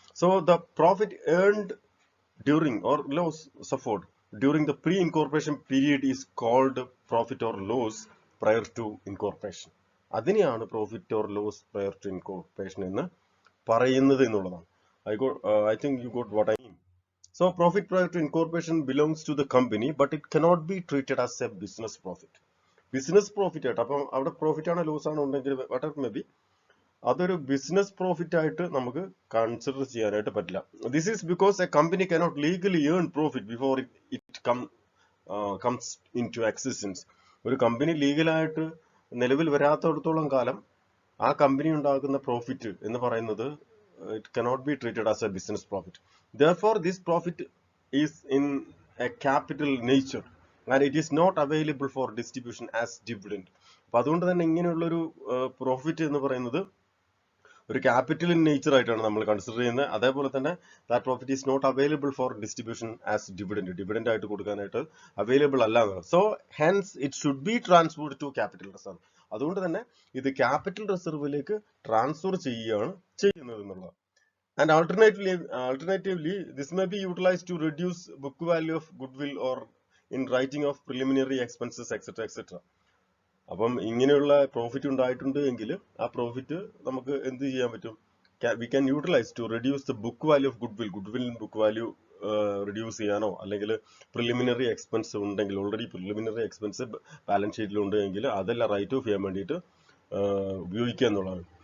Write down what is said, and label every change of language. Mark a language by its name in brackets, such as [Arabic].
[English] So the profit earned during or loss suffered during the pre-incorporation period is called profit or loss prior to incorporation. [Malayalam] അതിനെയാണ് profit or loss prior to incorporation എന്ന് പറയുന്നത് എന്നുള്ളതാണ്. [English] I think you got what I mean. So profit prior to incorporation belongs to the company, but it cannot be treated as a business profit. [Malayalam] Business profit ആയിട്ട്, അപ്പം അവിടെ profit ആണോ loss ആണോ ഉണ്ടെങ്കിൽ [English] whatever may be, [Malayalam] അതൊരു business profit ആയിട്ട് നമുക്ക് consider ചെയ്യാനായിട്ട് പറ്റില്ല. [English] This is because a company cannot legally earn profit before it comes into existence. [Malayalam] ഒരു കമ്പനി ലീഗലായിട്ട് നിലവിൽ വരാത്തടത്തോളം കാലം ആ കമ്പനി ഉണ്ടാക്കുന്ന പ്രോഫിറ്റ് എന്ന് പറയുന്നത് [English] It cannot be treated as a business profit. Therefore this profit is in a capital nature and it is not available for distribution as dividend. [Malayalam] അപ്പൊ അതുകൊണ്ട് തന്നെ ഇങ്ങനെയുള്ളൊരു പ്രോഫിറ്റ് എന്ന് പറയുന്നത് ഒരു ക്യാപിറ്റൽ ഇൻ നേച്ചർ ആയിട്ടാണ് നമ്മൾ കൺസിഡർ ചെയ്യുന്നത്. അതേപോലെ തന്നെ [English] that profit is not available for distribution as dividend [Malayalam] ആയിട്ട് കൊടുക്കാനായിട്ട് അവൈലബിൾ അല്ല. [English] So hence it should be transferred to capital reserve. [Malayalam] അതുകൊണ്ട് തന്നെ ഇത് ക്യാപിറ്റൽ റിസർവിലേക്ക് ട്രാൻസ്ഫർ ചെയ്യുകയാണ് ചെയ്യുന്നത് എന്നുള്ളത്. [English] And alternatively, this may be utilized to reduce book value of goodwill or in writing of preliminary expenses, etc. etc. [Malayalam] അപ്പം ഇങ്ങനെയുള്ള profit ഉണ്ടായിട്ടുണ്ട് എങ്കിൽ ആ പ്രോഫിറ്റ് നമുക്ക് എന്ത് ചെയ്യാൻ പറ്റും? [English] we can utilise to reduce the book value of goodwill [Malayalam] book value reduce ചെയ്യാനോ, അല്ലെങ്കിൽ പ്രിലിമിനറി എക്സ്പെൻസ് ഉണ്ടെങ്കിൽ, ഓൾറെഡി പ്രിലിമിനറി എക്സ്പെൻസ് ബാലൻസ് ഷീറ്റിൽ ഉണ്ടെങ്കിൽ അതെല്ലാം റൈറ്റ് ഓഫ് ചെയ്യാൻ വേണ്ടിയിട്ട് ഉപയോഗിക്കുക എന്നുള്ളതാണ്.